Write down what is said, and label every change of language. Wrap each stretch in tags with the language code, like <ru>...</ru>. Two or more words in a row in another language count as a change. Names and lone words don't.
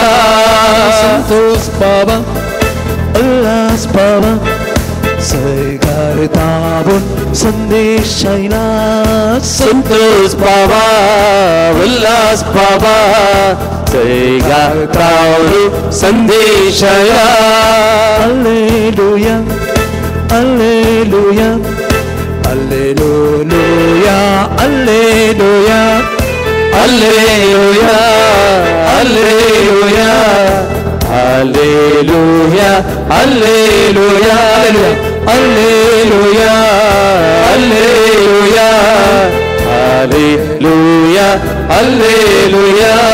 <kok>संतोष पावा उल्हास पावा घालताबून संदेश आयला संतोष पावा उल्हास पावा घालताबून संदेश आयला</kok> <la>Alleluia, Alleluia, Alleluia, Alleluia, Alleluia, Alleluia, Alleluia, Alleluia, Alleluia, Alleluia, Alleluia, Alleluia.</la>